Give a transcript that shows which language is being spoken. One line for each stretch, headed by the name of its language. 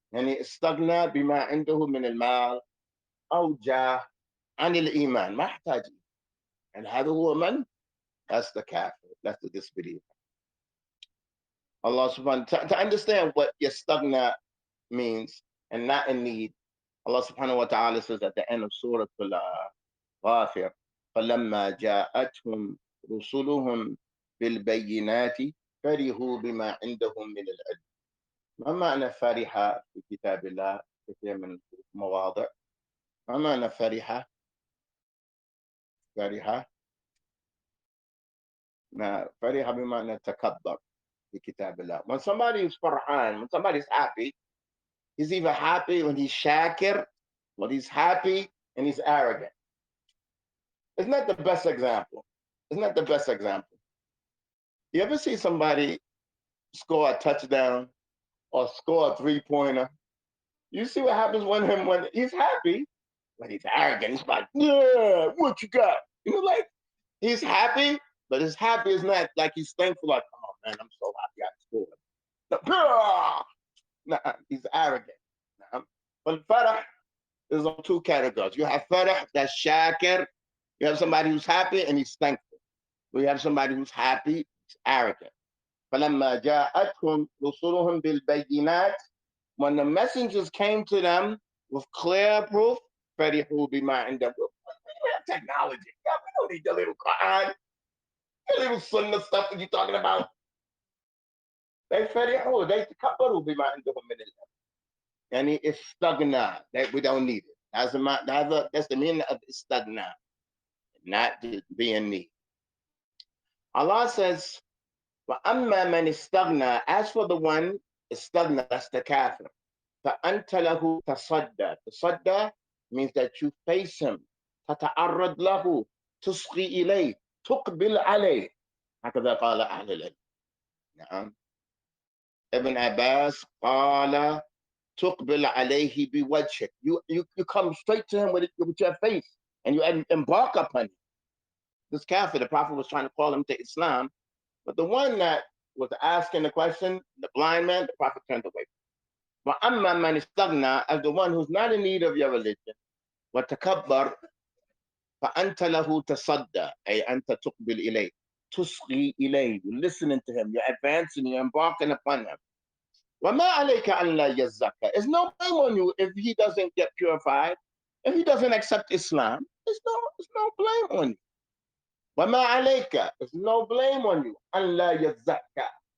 Arabic: يعني استغنى بما عنده من المال أو جاه عن الإيمان. ما احتاج. And هذا هو من?
English: That's the kafir. That's the disbeliever. Allah subhanahu to understand what yastagna means and not in need. Allah subhanahu wa ta'ala says at the end of Surah Al-Ghafir,
Arabic: فَلَمَّا جَاءَتْهُمْ رُسُلُهُم بِالْبَيِّنَاتِ فَرِحُوا بِمَا عِندَهُم مِّنَ الْعِلْمِ. ما معنى فرحة في كتاب الله كثير من المواضع؟ ما معنى فرحة؟ فرحة فرحة بمعنى تكبر في كتاب الله.
English: When somebody is farhan, when somebody is happy, he's either happy when he's shakir, when he's happy and he's arrogant. Isn't that the best example? Isn't that the best example? You ever see somebody score a touchdown or score a three-pointer? You see what happens when he's happy, when he's arrogant. He's like, yeah, what you got? You know, like he's happy, but his happy is not like he's thankful, like, oh man, I'm so happy I scored. Nah, he's arrogant. Nah. But farah is on two categories. You have farah, that's shakir. You have somebody who's happy and he's thankful. We have somebody who's happy, he's arrogant.
Arabic: فَلَمَّا جَاءَتْهُمْ رُسُلُهُم بِالْبَيِّنَاتِ.
English: When the messengers came to them with clear proof,
Arabic: فَرِحُوا بِمَا عِندَهُم.
English: We have technology. Yeah, we don't need the little Quran, the little sunnah stuff that you're talking about.
Arabic: They فرحوا, they تكبروا بما عندهم من العلم. يعني استغنى,
English: that we don't need it. That's the meaning of istagna, not being need. Allah says,
Arabic: وَأَمَّا مَنِ اسْتَغْنَى.
English: As for the one, istagna, that's the kafir.
Arabic: فَأَنْتَ لَهُ تَصَدَّى.
English: Tasadda means that you face him.
Arabic: تَتَعَرَّضْ لَهُ تُصْغِي إِلَيْهِ تُقْبِلْ عَلَيْهِ. هكذا قال أهل العلم. نعم. Ibn Abbas قال تُقْبِلْ عَلَيْهِ بِوَجْهِكَ.
English: You come straight to him with your face and you embark upon him. This kafir, the Prophet was trying to call him to Islam, but the one that was asking the question, the blind man, the Prophet turned away.
Arabic: وَأَمَّا مَنِ اسْتَغْنَى.
English: As the one who's not in need of your religion,
Arabic: وَتَكَبَّرْ فَأَنْتَ لَهُ تَصَدَّى. أي أنت تقبل إليه, تصغي إليه.
English: You're listening to him, you're advancing, you're embarking upon him.
Arabic: وَمَا عَلَيْكَ أَنْ لَا يَزَّكَّى.
English: There's no blame on you if he doesn't get purified, if he doesn't accept Islam. There's no blame on you.
Arabic: وَمَا عَلَيْكَ.
English: There's no blame on you.
Arabic: أَنْ لَا يَزَّكَّى.